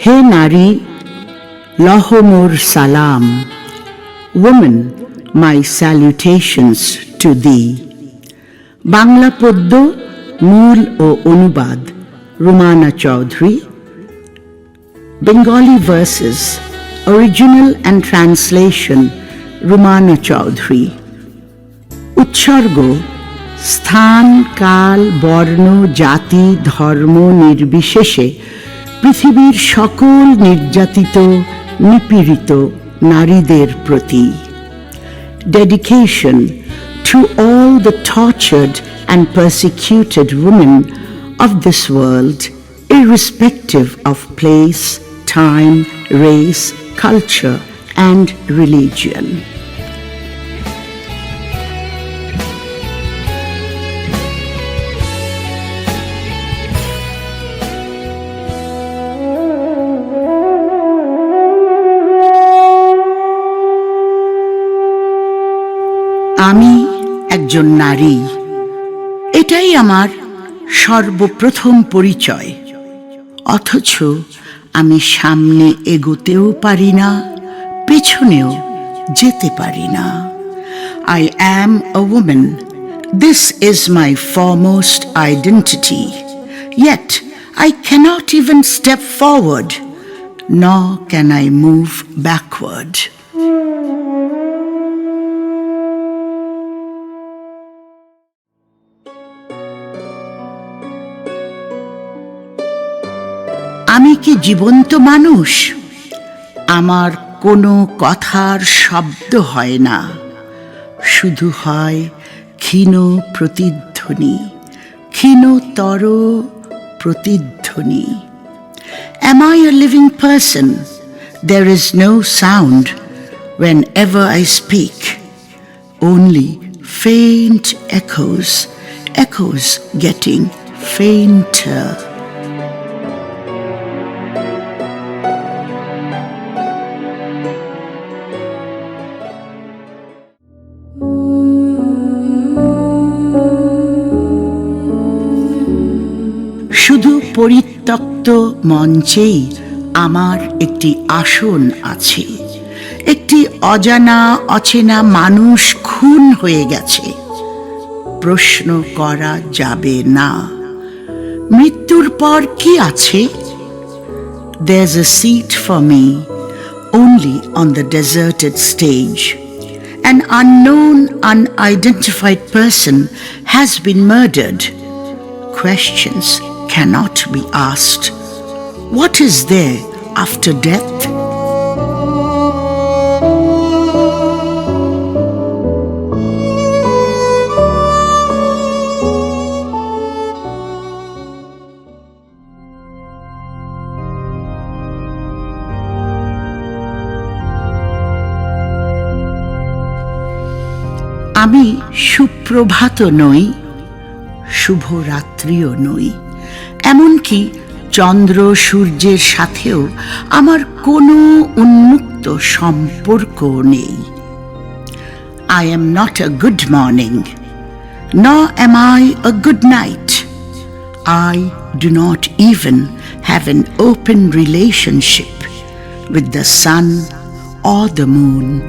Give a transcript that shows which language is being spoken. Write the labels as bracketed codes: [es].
[bn] নারী লহ মোর সালাম, [en] woman, my salutations to thee. [bn] Bangla পদ্য, মূল ও অনুবাদ Rumana Chowdhury. [en] Bengali verses, original and translation Rumana Chowdhury. [bn] উৎসর্গ স্থান, কাল, বর্ণ, জাতি, ধর্ম নির্বিশেষে পৃথিবীর সকল নির্যাতিত, নিপীড়িত নারীদের প্রতি. [en] Dedication to all the tortured and persecuted women of this world, irrespective of place, time, race, culture, and religion. [bn] আমি একজন নারী, এটাই আমার সর্বপ্রথম পরিচয়। অথচ আমি সামনে এগোতেও পারি না, পেছনেও যেতে পারি না। [en] I am a woman. This is my foremost identity. Yet I cannot even step forward, nor can I move backward. [bn] আমি কি জীবন্ত মানুষ? আমার কোনো কথার শব্দ হয় না, শুধু হয় ক্ষীণ প্রতিধ্বনি, ক্ষীণতর প্রতিধ্বনি। [en] Am I a living person? There is no sound whenever I speak, only faint echoes, echoes getting fainter. [bn] শুধু পরিত্যক্ত মঞ্চেই আমার একটি আসন আছে। একটি অজানা অচেনা মানুষ খুন হয়ে গেছে, প্রশ্ন করা যাবে না। মৃত্যুর পর কি আছে? [en] There's a seat for me only on the deserted stage. An unknown, unidentified person has been murdered. Questions cannot be asked. What is there after death? [bn] আমি সুপ্রভাত নই, শুভরাত্রিও নই, এমনকি চন্দ্র সূর্যের সাথেও আমার কোনো উন্মুক্ত সম্পর্ক নেই। [en] I am not a good morning, nor am I a good night. I do not even have an open relationship with the sun or the moon.